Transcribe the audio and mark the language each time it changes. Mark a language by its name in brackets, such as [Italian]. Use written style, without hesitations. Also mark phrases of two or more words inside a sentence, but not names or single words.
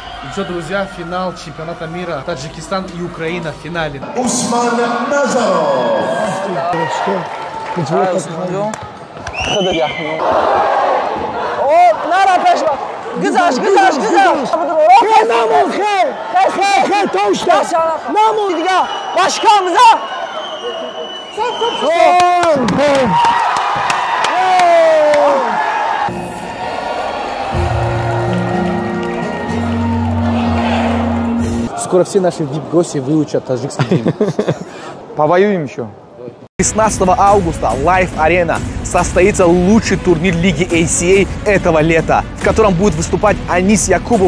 [Russian] И что, друзья, финал чемпионата мира. Таджикистан и Украина в финале. Усман Назаров. [Turkish] Güzel. Başkanımıza. [Russian] Скоро все наши VIP-гости выучат таджикский гимн. Повоюем еще. 16 августа Life Arena состоится лучший турнир Лиги ACA этого лета, в котором будет выступать Анис Якубов.